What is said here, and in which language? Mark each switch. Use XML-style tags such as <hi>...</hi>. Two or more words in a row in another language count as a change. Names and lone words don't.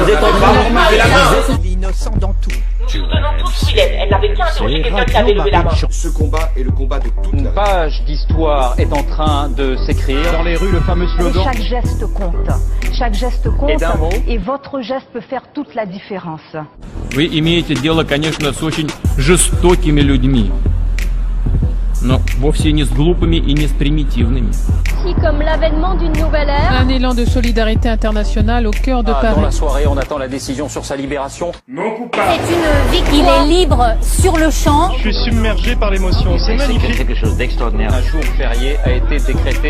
<fr>Vous êtes en train de lever la main. L'innocent dans tout. Nous tenons tous Willem. Elle n'avait qu'à interroger quelqu'un qui avait levé la main. Ce combat est le combat de toute Une page d'histoire est en train de s'écrire. Dans les rues, le fameux slogan. Chaque geste compte. Chaque geste compte. Et d'un mot. Et votre geste peut faire toute la différence.</fr> <ru>Вы имеете дело, конечно, с очень жестокими людьми, но вовсе не с глупыми и не с примитивными.</ru> <fr>Comme l'avènement d'une nouvelle ère. Un élan de solidarité internationale au cœur de Paris. Dans la soirée, on attend la décision sur sa libération. Non coupable. C'est une victoire. Il est libre sur le champ. Je suis submergé par l'émotion, c'est magnifique. C'est quelque chose d'extraordinaire. Un jour férié a été décrété.</fr>